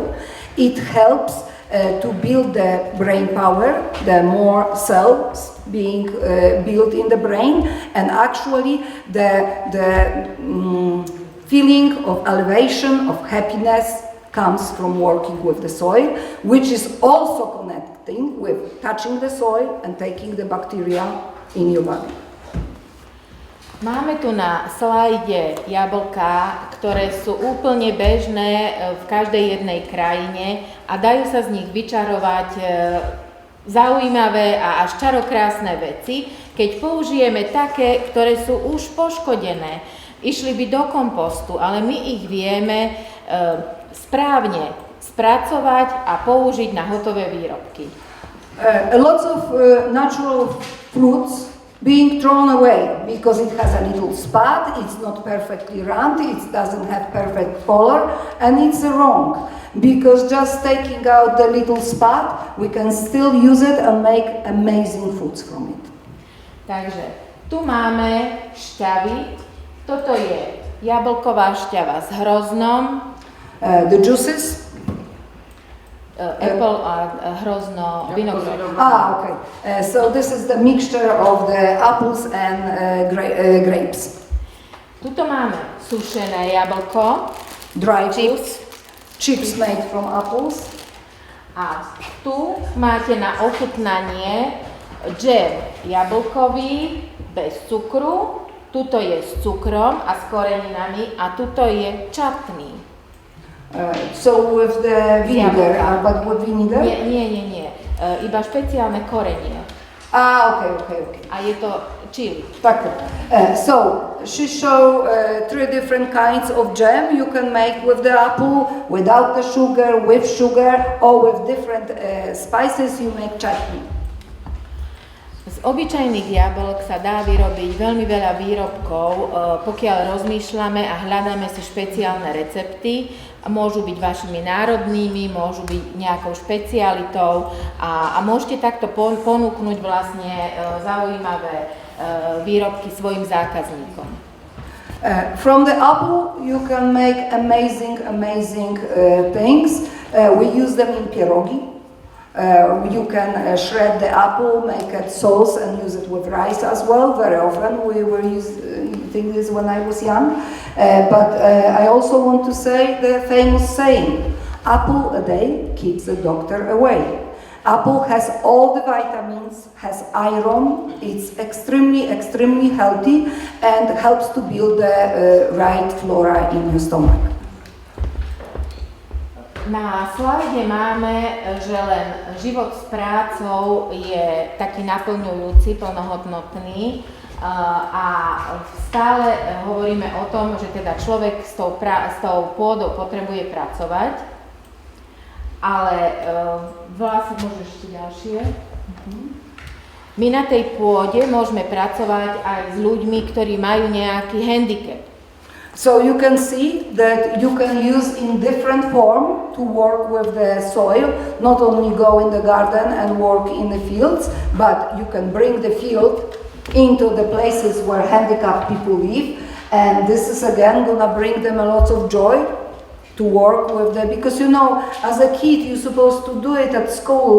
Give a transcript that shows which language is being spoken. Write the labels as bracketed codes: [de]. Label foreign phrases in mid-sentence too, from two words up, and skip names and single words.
[en] It helps to build the brain power, the more cells being built in the brain, and actually the feeling of elevation, of happiness comes from working with the soil, which is also connecting with touching the soil and taking the bacteria in your body. [sk] Máme tu na slajde jablká, ktoré sú úplne bežné v každej jednej krajine a dajú sa z nich vyčarovať zaujímavé a až čarokrásne veci, keď použijeme také, ktoré sú už poškodené. Išli by do kompostu, ale my ich vieme správne spracovať a použiť na hotové výrobky. [en] Lots of natural fruits being thrown away because it has a little spot, it's not perfectly round, it doesn't have perfect color, and it's wrong. Because just taking out the little spot, we can still use it and make amazing foods from it. [sk] Takže tu máme šťavy. Toto je jablková šťava s hroznom. [en] The juices. [sk] Apple a hrozno vinograd. [en] Okay. So this is the mixture of the apples and grapes. [sk] Tuto máme sušené jablko. [en] Dry chips. Chips made from apples. [sk] A tu máte na ochutnanie džem jablkový bez cukru. Tuto je s cukrom a s koreninami a tuto je čatný. [en] So with the vinegar, but with vinegar? [sk] Nie. Iba špeciálne korenie. [en] Okay. [sk] A je to chili. [en] So she showed 3 different kinds of jam you can make with the apple, without the sugar, with sugar, or with different spices you make chutney. [sk] Z obyčajných jablok sa dá vyrobiť veľmi veľa výrobkov, pokiaľ rozmýšľame a hľadáme si špeciálne recepty. Môžu byť vašimi národnými, môžu byť nejakou špecialitou a môžete takto ponúknuť vlastne zaujímavé výrobky svojim zákazníkom. [en] From the apple you can make amazing things. We use them in pierogi. You can shred the apple, make it sauce and use it with rice as well. Very often we were using this when I was young. But I also want to say the famous saying, apple a day keeps the doctor away. Apple has all the vitamins, has iron, it's extremely healthy and helps to build the right flora in your stomach. [sk] Na slajde máme, že len život s prácou je taký naplňujúci, plnohodnotný a stále hovoríme o tom, že teda človek s tou pôdou potrebuje pracovať, ale vlastne môžeš ešte ďalšie. My na tej pôde môžeme pracovať aj s ľuďmi, ktorí majú nejaký handicap. [en] So you can see that you can use in different form to work with the soil, not only go in the garden and work in the fields, but you can bring the field into the places where handicapped people live, and this is again gonna bring them a lot of joy to work with the, because you know, as a kid you're supposed to do it at school.